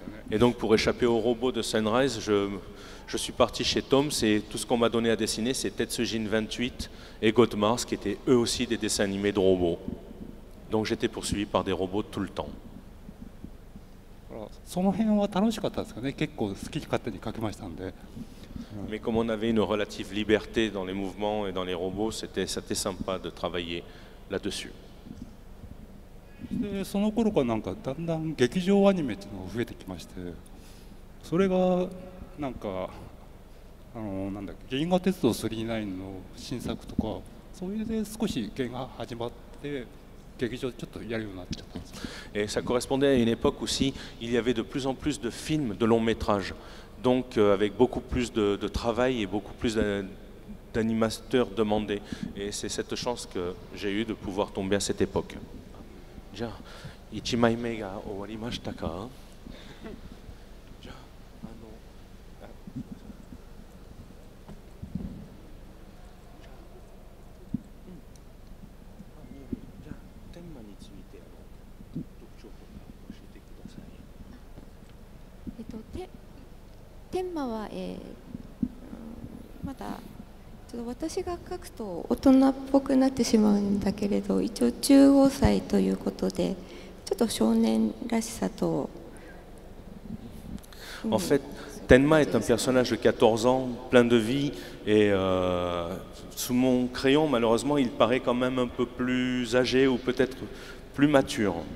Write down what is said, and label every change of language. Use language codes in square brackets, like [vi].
[fr] Et donc pour échapper aux robots de Sunrise, je suis parti chez Tom's et tout ce qu'on m'a donné à dessiner c'est Tetsujin 28 et God Mars qui étaient eux aussi des dessins animés de robots. Donc j'étais poursuivi par des robots tout le temps. [ja] その辺は楽しかったですかね。結構好き勝手に描きましたんで。 [fr] Mais comme on avait une relative liberté dans les mouvements et dans les robots, c'était sympa de travailler là-dessus. [ja] でその頃からなんかだんだん劇場アニメっていうのが増えてきまして、それがなんかなんだっけ、銀河鉄道999の新作とか、そういうで少し芸が始まって劇場ちょっとやるようになっちゃったんですよ。 [fr] Et ça correspondait à une époque aussi, il y avait de plus en plus de films de long métrage, donc avec beaucoup plus de travail et beaucoup plus d'animateurs demandés. Et c'est cette chance que j'ai eue de pouvoir tomber à cette époque. [ja] じゃあ1枚目が終わりましたか？じゃあじゃあテーマについて特徴とか教えてください。テーマは、まだちょっと私が書くと大人っぽくなってしまうんだけれど、一応15歳ということでちょっと少年らしさと。 [fr] En fait, Tenma est un personnage de 14 ans, plein de vie, et sous mon crayon, malheureusement, il paraît quand même un peu plus âgé ou peut-être plus mature.